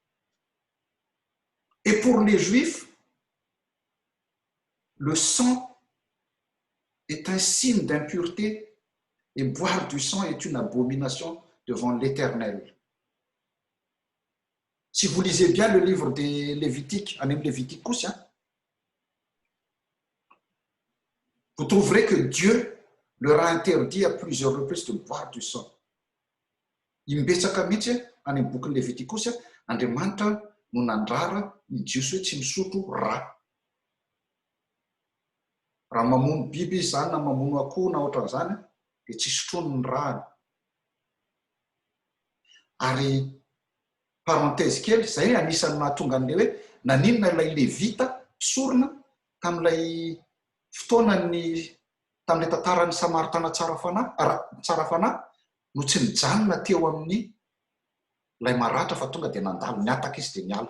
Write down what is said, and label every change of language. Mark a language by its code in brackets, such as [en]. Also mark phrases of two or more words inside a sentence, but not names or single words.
[fr] Et pour les Juifs, le sang est un signe d'impureté et boire du sang est une abomination devant l'Éternel. Si vous lisez bien le livre des Lévitiques, Anem Leviticus, vous trouverez que Dieu leur a interdit à plusieurs reprises de boire du sang. [mg] Imbetsaka mihitsy any amin'ny boky Leviticus, Andriamanitra no nandrara ny jiosy hoe tsy misotro rà. Raha mamono biby izy zany na mamono akoho na ohatran'izany dia tsy sotroiny ny ràny. Ary parenthèse kely, izay anisan'ny mahatonga an'ilay hoe naninona ilay levita mpisorona tamin'ilay fotoanany tamin'ilay tantaran'ny Samaritana tsara fanahy no tsy mijanona teo amin'ny ilay maratra fa tonga dia nandalo niataka izy dia niala.